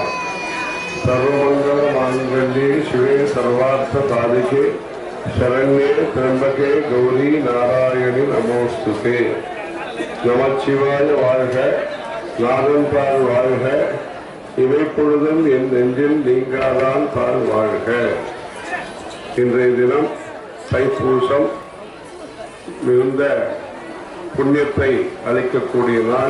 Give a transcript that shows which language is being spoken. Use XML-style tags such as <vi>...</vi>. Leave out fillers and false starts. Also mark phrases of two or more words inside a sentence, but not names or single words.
<sa>सर्वमंगल मांगल्ये शिवे सर्वार्थ साधिके शरण्ये त्र्यंबके गौरी नारायणी नमोस्तुते।</sa> <ta>நமச்சிவாய வாழ்க, நாதன் தாழ் வாழ்க, இவை பொழுதும் என் நெஞ்சில் நீங்காதான் தாழ் வாழ்க. இன்றைய தினம் தைப்பூசம் மிகுந்த புண்ணியத்தை அளிக்கக்கூடிய நாள்.</ta>